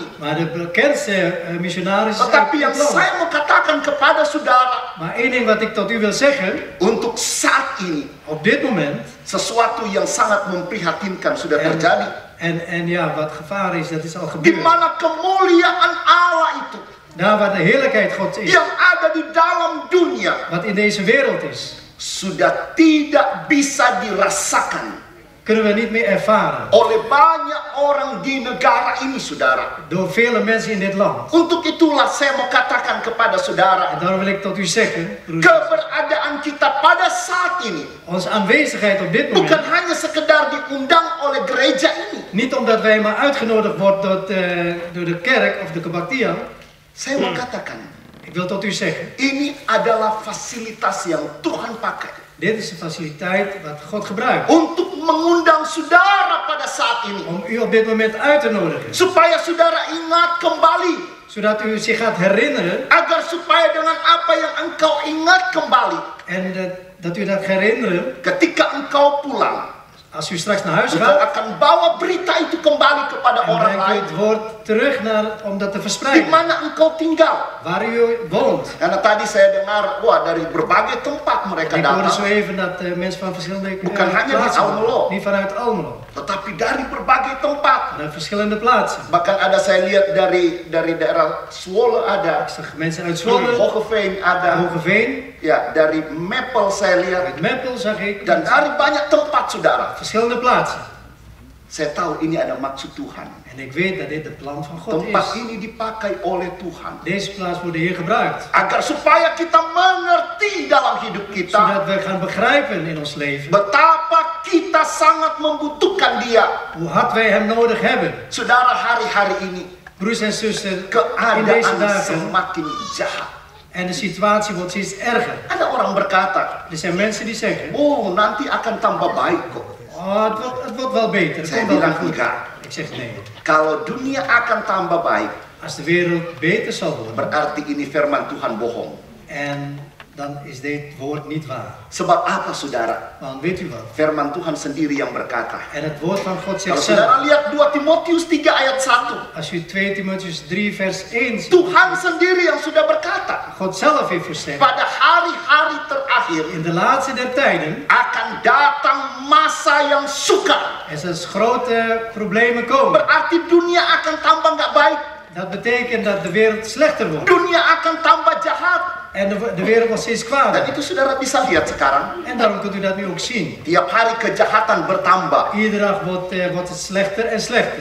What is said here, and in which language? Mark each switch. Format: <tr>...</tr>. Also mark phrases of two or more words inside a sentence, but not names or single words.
<nl>Maar de bekendste missionaris is uit</nl> <id>Tetapi yang</id> <nl>dit land.</nl> <id>saya mau katakan kepada saudara,</id> <nl>Maar één ding wat ik tot u wil zeggen.</nl> <id>untuk saat ini</id> <nl>Op dit moment.</nl> <id>sesuatu yang sangat memprihatinkan sudah terjadi.</id> <nl>En ja, wat gevaar is, dat is al</nl> <id>Di</id> <nl>gebeurd.</nl> <id>mana kemuliaan Allah itu</id> <nl>Daar waar de heerlijkheid Gods is.</nl> <id>yang ada di dalam dunia</id> <nl>Wat in deze wereld is.</nl> <id>sudah tidak bisa dirasakan</id> <nl>Kunnen we niet meer ervaren.</nl> <id>oleh banyak orang di negara ini, saudara.</id> <nl>Door vele mensen in dit land.</nl> <id>Untuk itulah saya mau katakan kepada saudara,</id> <nl>En daarom wil ik tot u zeggen. broeders,</nl> <id>keberadaan kita pada saat ini</id> <nl>Onze aanwezigheid op dit</nl> <id>bukan</id> <nl>moment.</nl> <id>hanya sekedar diundang oleh gereja ini.</id> <nl>Niet omdat wij maar uitgenodigd worden door de kerk of de kebaktian.</nl> <id>Saya mau katakan,</id> <nl>Ik wil tot u zeggen.</nl> <id>ini adalah fasilitas yang Tuhan pakai</id> <nl>Dit is de faciliteit wat God gebruikt.</nl> <id>untuk mengundang saudara pada saat ini.</id> <nl>Om u op dit moment uit te nodigen.</nl> <id>Supaya saudara ingat kembali.</id> <nl>Zodat u zich gaat herinneren.</nl> <id>Agar supaya dengan apa yang engkau ingat kembali.</id> <nl>En dat u dat herinneren.</nl> <id>Ketika engkau pulang.</id> <nl>Als u straks naar huis</nl> <id>Engkau</id> <nl>gaat.</nl> <id>akan bawa berita itu kembali kepada</id> <nl>En</nl> <id>orang</id> <nl>brengt u</nl> <id>lain.</id> <nl>het woord terug om dat te</nl> <id>Di</id> <nl>verspreiden.</nl> <id>mana engkau tinggal.</id> <nl>Waar u woont.</nl> <id>Karena tadi saya dengar, wah dari berbagai tempat mereka</id> <nl>Ik hoorde zo</nl> <id>datang.</id> <nl>even dat mensen van verschillende</nl> <id>Bukan hanya di</id> <nl>plaatsen Almelo. waren. Niet vanuit Almelo.</nl> <id>Tetapi dari berbagai tempat.</id> <nl>Vanuit verschillende plaatsen.</nl> <id>Bahkan ada saya lihat dari daerah Zwolle ada.</id> <nl>Ik zag mensen uit</nl> <id>Dari Zwolle, Hogeveen ada. Hogeveen, Ya, dari Meppel saya lihat.</id> <nl>uit Meppel zag ik.</nl> <id>Dan dari banyak tempat, saudara.</id> <nl>Verschillende plaatsen.</nl> <id>Saya tahu ini ada maksud Tuhan.</id> <nl>En ik weet dat dit de plan van God</nl> <id>Tempat</id> <nl>is.</nl> <id>ini dipakai oleh Tuhan.</id> <nl>Deze plaats wordt de Heer gebruikt.</nl> <id>Agar supaya kita mengerti dalam hidup kita.</id> <nl>Zodat we gaan begrijpen in ons leven.</nl> <id>Betapa kita sangat membutuhkan Dia.</id> <nl>Hoe hard wij hem nodig hebben.</nl> <id>Saudara, hari-hari ini</id> <nl>Broers en zusters, in deze</nl> <id>keadaan</id> <nl>dagen.</nl> <id>semakin jahat.</id> <nl>En de situatie wordt steeds erger.</nl> <id>Ada orang berkata,</id> <nl>Er zijn mensen die zeggen,</nl> <id>oh nanti akan tambah baik kok.</id> <nl>oh, het wordt wel beter. Het</nl> <id>Saya</id> <nl>komt wel</nl> <id>bilang</id> <nl>goed.</nl> <id>enggak.</id> <nl>Ik zeg nee.</nl> <id>Kalau dunia akan tambah baik,</id> <nl>Als de wereld beter zal worden,</nl> <id>berarti ini firman Tuhan bohong.</id> <nl>en dan is dit woord niet waar.</nl> <id>Sebab apa saudara?</id> <nl>Want weet u wat?</nl> <id>Firman Tuhan sendiri yang berkata.</id> <nl>En het woord van God</nl> <id>Kalau</id> <nl>zegt</nl> <id>saudara</id> <nl>zelf.</nl> <id>lihat 2 Timotius 3 ayat 1.</id> <nl>Als u 2 Timotheus 3 vers 1 ziet,</nl> <id>Tuhan sendiri yang sudah berkata.</id> <nl>God zelf heeft gezegd,</nl> <id>Pada hari-hari terakhir</id> <nl>in de laatste der tijden</nl> <id>akan datang masa yang sukar.</id> <nl>er zullen grote problemen komen.</nl> <id>Berarti dunia akan tambah nggak baik.</id> <nl>Dat betekent dat de wereld slechter wordt.</nl> <id>Dunia akan tambah jahat.</id> <nl>En de wereld wordt steeds</nl> <id>Dan</id> <nl>kwaadaar.</nl> <id>itu saudara bisa lihat sekarang.</id> <nl>En daarom kunt u dat nu ook zien.</nl> <id>Tiap hari kejahatan bertambah.</id> <nl>Iedere dag wordt het slechter en slechter.</nl>